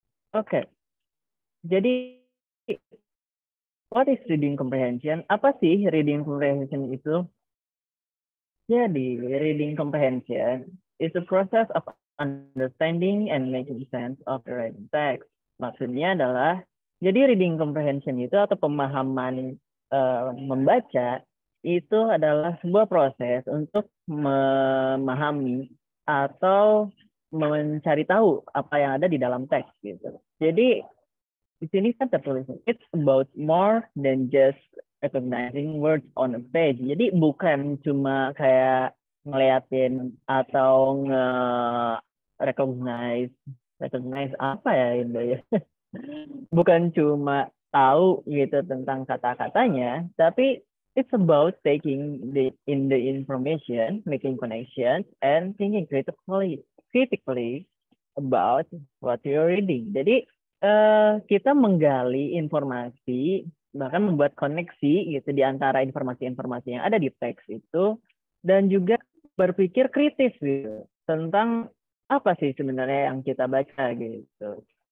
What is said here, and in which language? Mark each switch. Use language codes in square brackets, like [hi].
[id] Oke, jadi [en] what is reading comprehension? [id] Apa sih reading comprehension itu? [en] Jadi, reading comprehension is a process of understanding and making sense of the written text. [id] Maksudnya adalah, jadi reading comprehension itu atau pemahaman membaca itu adalah sebuah proses untuk memahami atau mencari tahu apa yang ada di dalam teks gitu. Jadi di sini kan tertulis [en] it's about more than just recognizing words on a page. [id] Jadi bukan cuma kayak ngeliatin atau recognize apa ya Indo ya. Bukan cuma tahu gitu tentang kata-katanya, tapi [en] it's about taking in the information, making connections, and thinking critically about what you're reading. [id] Jadi kita menggali informasi, bahkan membuat koneksi gitu di antara informasi-informasi yang ada di teks itu, dan juga berpikir kritis gitu tentang apa sih sebenarnya yang kita baca gitu.